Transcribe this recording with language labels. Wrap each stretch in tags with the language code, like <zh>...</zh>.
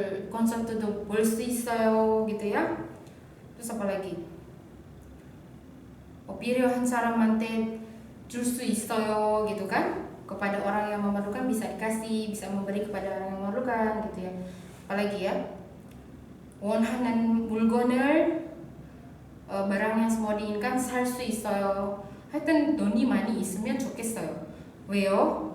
<ko>콘서트도 볼 수 있어요</ko> <id>gitu ya. Terus apa lagi?</id> <ko>필요한 사람한테 줄 수 있어요</ko> <id>gitu kan, kepada orang yang memerlukan bisa dikasih, bisa memberi kepada orang yang memerlukan gitu ya. Apalagi ya,</id> <ko>원하는 물건을</ko> <id>barang yang semua diinginkan</id> <ko>살 수 있어요. 하여튼 돈이 많이 있으면 좋겠어요. 왜요?</ko>